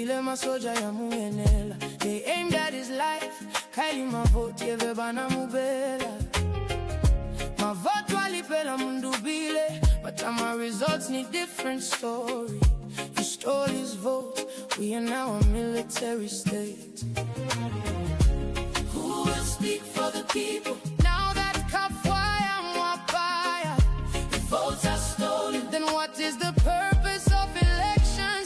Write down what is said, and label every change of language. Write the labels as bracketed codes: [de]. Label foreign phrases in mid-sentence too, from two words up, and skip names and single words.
[bem] masoja ya muyenela. [en] They aimed at his life, [bem] kaili mavoti yeve bana mubela. Mavoto alipela mundubile, [en] but my results need different story. You stole his vote, we are now a military state. Who will speak for the people? Now that Kafwaya Mwapaya, the votes are stolen, then what is the purpose of elections?